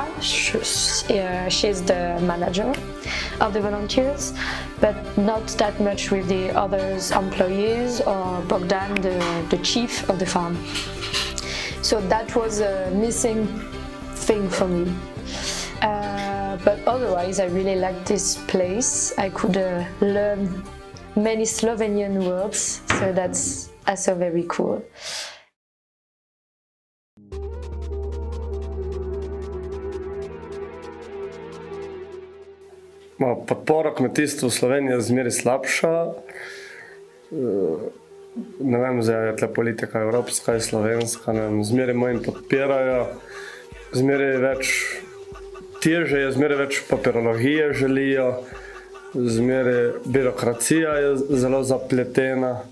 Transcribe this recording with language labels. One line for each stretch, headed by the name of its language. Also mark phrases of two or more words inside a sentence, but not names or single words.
English: She's the manager of the volunteers, but not that much with the other employees or Bogdan, the chief of the farm. So that was a missing thing for me. But otherwise, I really liked this place. I could learn many Slovenian words, so that's also very cool.
Slovenian: Podpora kmetijstvu v Sloveniji je zmeraj slabša. Ne vem, zdaj je tle politika evropska in slovenska, zmeraj manj podpirajo, zmeraj več teže je, zmeraj več papirologije želijo, zmeraj birokracija je zelo zapletena.